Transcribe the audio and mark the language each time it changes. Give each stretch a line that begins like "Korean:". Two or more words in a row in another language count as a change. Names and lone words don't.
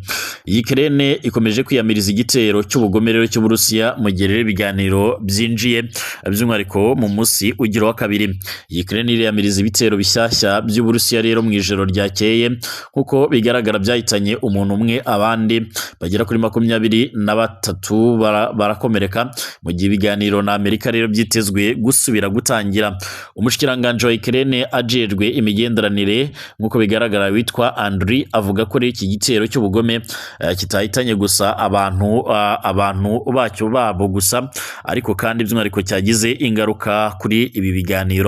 Kinyarwanda: Ukraine ikomeje kwiyamiriza igitero cy'ubugomerero cy'Uburusiya mu gihe rero ibiganiro byinjiye by'umwihariko mu munsi ugira wa kabiri. Ukraine iriyamiriza ibitero bishyashya by'Uburusiya rero mu ijoro ryakeye, nkuko bigaragara byahitanye umuntu umwe, abandi bagera kuri 23 barakomereka, mu gihe ibiganiro na Amerika rero byitezwe gusubira gutangira.
Rundi: Umushikiranganje wa Ukraine ajejwe imigenderanire nkuko bigaragara witwa Andriy avuga ko iki gitero cy'ubugome kitahitanye gusa abantu bacyo babo gusa, ariko kandi by'umwihariko cyagize ingaruka kuri ibi biganiro.